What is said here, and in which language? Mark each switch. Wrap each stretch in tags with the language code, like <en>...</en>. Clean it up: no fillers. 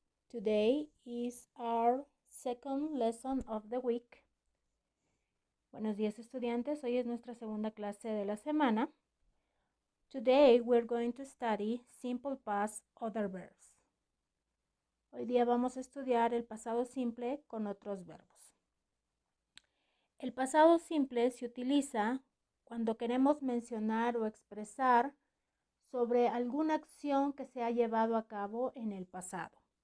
<en>Today is our second lesson of the week.</en> <es>Buenos días, estudiantes. Hoy es nuestra segunda clase de la semana.</es> <en>Today we're going to study simple past other verbs.</en> <es>Hoy día vamos a estudiar el pasado simple con otros verbos. El pasado simple se utiliza cuando queremos mencionar o expresar sobre alguna acción que se ha llevado a cabo en el pasado.</es>